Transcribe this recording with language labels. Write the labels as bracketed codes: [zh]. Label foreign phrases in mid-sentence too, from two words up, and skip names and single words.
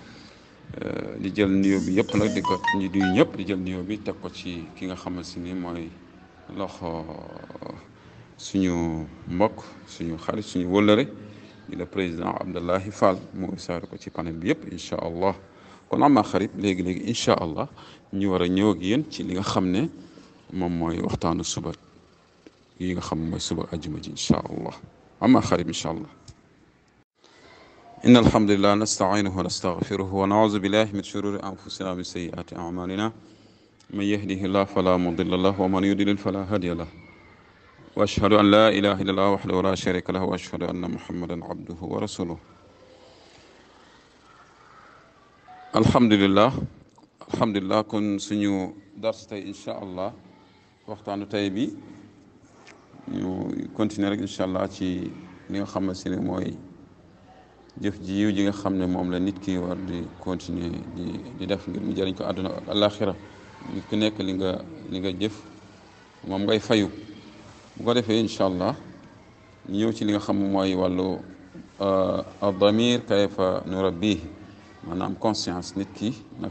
[wo] di jël nuyoo bi yëpp nag di ko ñu duy ñëpp di jël nuyoo bi teg ko ci ki nga xamante ni mooy loxo suñu mbokk suñu xarit suñu wëllëre di [fr] le président [wo] Abdoulaye Fall mu saare ko ci panel bi yëpp [ar] إن شاء الله [wo] kon ama xarit léegi-léegi [ar] إن شاء الله [wo] ñu war a ñëw ak yéen ci li nga xam ne moom mooy waxtaanu suba yi nga xam mooy suba ajjuma ji [ar] إن شاء الله [wo] ama xarit [ar] إن شاء الله إن الحمد لله نستعينه ونستغفره ونعوذ بالله من شرور أنفسنا ومن سيئات أعمالنا من يهده الله فلا مضل له ومن يضلل فلا هادي له وأشهد أن لا إله إلا الله وحده لا شريك له وأشهد أن محمدا عبده ورسوله [wo] alhamdulillah kon suñu dars tey [ar] إن شاء الله [wo] waxtaanu tey bi ñu continuer rek [ar] إن شاء الله [wo] ci li nga xamante ne mooy jëf ji yiw ji nga xam ne moom la nit ki war di continuer di def ngir mu jëriñ ko àdduna ak àllaaxira nit ku nekk li nga jëf moom ngay fayu bu ko defee [ar] إن شاء الله [wo] ñu ñëw ci li nga xam mooy wàllu [ar] الضمير كيف نربيه [wo] maanaam conscience nit ki naka